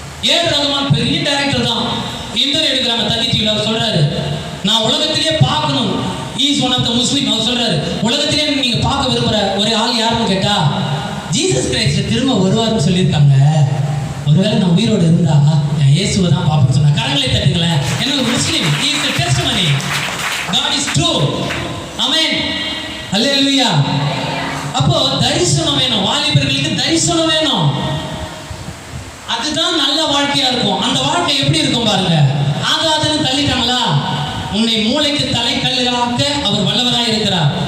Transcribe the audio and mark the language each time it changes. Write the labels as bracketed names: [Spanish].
[Tamil] AR Rahman பெரிய director தான். Interview எடுக்கிறாங்க தந்தி டிவில. அவர் சொல்றாரு, நான் உலகத்திலேயே பார்க்கணும், [English] Is one of the Muslim. [Tamil] அவர் சொல்றாரு, உலகத்திலேயே நீங்க பார்க்க விரும்புற ஒரே ஆள் யாருன்னு கேட்டா ஜீசஸ் கிரைஸ்ட் திரும்ப வருவார்னு சொல்லியிருக்காங்க. ஒருவேளை நான் உயிரோடு இருந்தா நான் இயேசுவை தான் பார்ப்பேன்னு சொன்னா. கரங்களை தட்டுங்களேன். என்ன ஒரு முஸ்லிம், [English] he is the testimony. God is true. ஆமென். அல்லேலூயா. [Tamil] அப்போ தரிசனம் வேணும், வாலிபர்களுக்கு தரிசனம் வேணும். அதுதான் நல்ல வாழ்க்கையா இருக்கும். அந்த வாழ்க்கை எப்படி இருக்கும் பாருங்க. ஆகாதுன்னு தள்ளிட்டாங்களா? உன்னை மூளைக்கு தலைக்கல்லாக்க அவர் வல்லவராய் இருக்கிறார்.